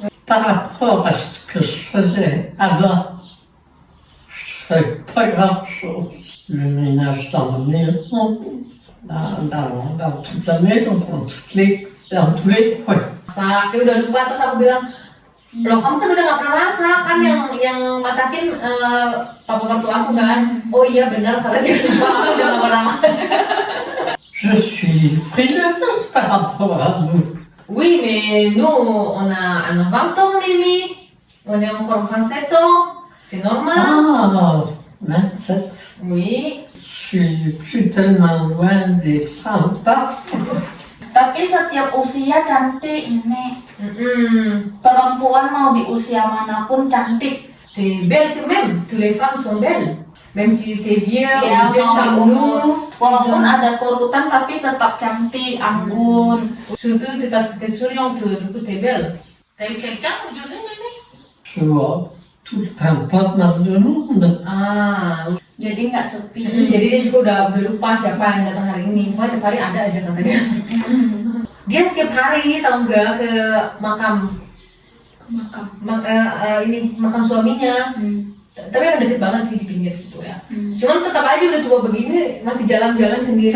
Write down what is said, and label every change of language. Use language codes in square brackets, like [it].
[fr] Par rapport à ce que je faisais avant, je fais pas grand-chose. Le ménage dans la maison, dans toute la maison, dans tous les coins. [id] Masak, dia udah lupa. Terus aku bilang, loh kamu kan udah gak pernah masak kan, yang masakin papa mertua aku kan. Oh iya benar, kalau dia lupa aku udah gak pernah masak. [fr] Je suis frileuse par rapport à vous. Oui, mais nous, on a 20 ans, Mimi. On est encore 27 ans. C'est normal. Ah, 27. Oui. Je suis plus tellement loin des 100 ans. [id] Tapi setiap usia cantik, Nenek. Mm-mm. Perempuan mau di usia manapun cantik. [fr] T'es belle quand même. Toutes les femmes sont belles. Même si t'es vieux, [id] Ya, [fr] ou jeune [id] mau [fr] comme [id] umur. [fr] nous. [id] Walaupun ada kurutan tapi tetap cantik, anggun. [fr] Surtout parce que t'es souriante, du coup t'es belle. T'as eu quelqu'un aujourd'hui, Mimi? Je vois tout le temps pas mal de monde. Ah, oui. [id] Jadi nggak sepi. Jadi dia juga udah lupa siapa yang datang hari ini. Pokoknya tiap hari ada aja kata dia. Dia tiap hari tahu nggak ke makam Makam. makam suaminya. Tapi yang deket banget sih di pinggir situ ya. Cuman tetap aja udah tua begini masih jalan-jalan sendirian